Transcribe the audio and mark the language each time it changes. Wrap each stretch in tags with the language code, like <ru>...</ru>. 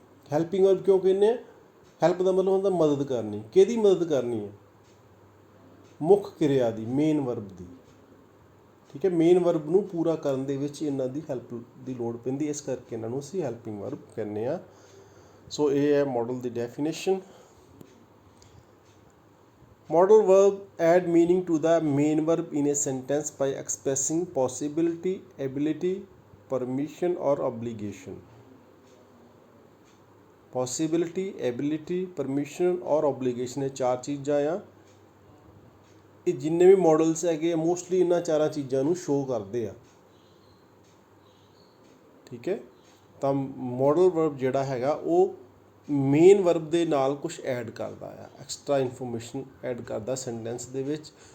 <pa>Helping verb ਕਿਉਂ ਕਹਿੰਦੇ ਆ? ਹੈਲਪ ਦਾ ਮਤਲਬ ਹੁੰਦਾ ਮਦਦ ਕਰਨੀ। ਕਿਹਦੀ ਮਦਦ ਕਰਨੀ ਹੈ? ਮੁੱਖ ਕਿਰਿਆ ਦੀ, ਮੇਨ ਵਰਬ ਦੀ, ਠੀਕ ਹੈ। ਮੇਨ ਵਰਬ ਨੂੰ ਪੂਰਾ ਕਰਨ ਦੇ ਵਿੱਚ ਇਹਨਾਂ ਦੀ ਹੈਲਪ ਦੀ ਲੋੜ ਪੈਂਦੀ, ਇਸ ਕਰਕੇ ਇਹਨਾਂ ਨੂੰ ਅਸੀਂ ਹੈਲਪਿੰਗ ਵਰਬ ਕਹਿੰਦੇ ਹਾਂ। ਸੋ ਇਹ ਹੈ model ਦੀ definition.</pa> <en>Modal verb add meaning to the main verb in a sentence by expressing possibility, ability, permission or obligation. Possibility, ability, permission or obligation,</en> <pa>ਇਹ ਚਾਰ ਚੀਜ਼ਾਂ ਆ। ਇਹ ਜਿੰਨੇ ਵੀ ਮੋਡਲਸ ਹੈਗੇ ਮੋਸਟਲੀ ਇਹਨਾਂ ਚਾਰਾਂ ਚੀਜ਼ਾਂ ਨੂੰ ਸ਼ੋ ਕਰਦੇ ਆ, ਠੀਕ ਹੈ। ਤਾਂ ਮੋਡਲ ਵਰਬ ਜਿਹੜਾ ਹੈਗਾ ਉਹ ਮੇਨ ਵਰਬ ਦੇ ਨਾਲ ਕੁਛ ਐਡ ਕਰਦਾ ਆ, ਐਕਸਟਰਾ ਇਨਫੋਰਮੇਸ਼ਨ ਐਡ ਕਰਦਾ ਸੈਂਟੈਂਸ ਦੇ ਵਿੱਚ।</pa>